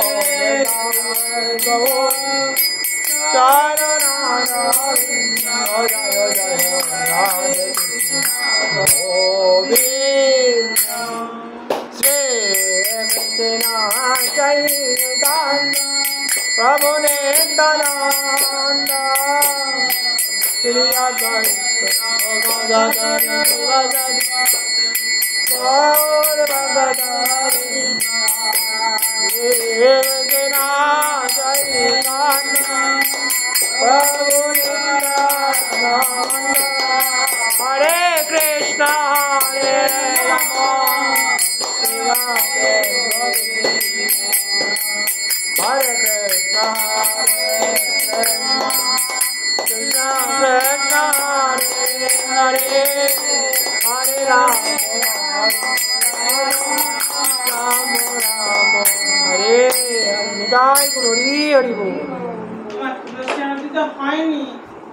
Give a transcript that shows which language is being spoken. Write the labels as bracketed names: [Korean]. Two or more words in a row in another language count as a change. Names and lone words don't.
[Sanskrit] চরণায় জয় জয় রাধে গোবিন্দ, শ্রী কৃষ্ণ চৈতন্য प्रभु नित्यानंद श्री अद्वैत गदाधर गौर भगवान प्रभु नित्यानंद हरे कृष्ण हरे राम हरे कृष्ण कृष्ण कृष्ण हरे हरे हरे राम राम राम हरे हरे। निताय गौर हरि बोल। [Bangla] আমার তুলসী আনন্দিত হয়নি।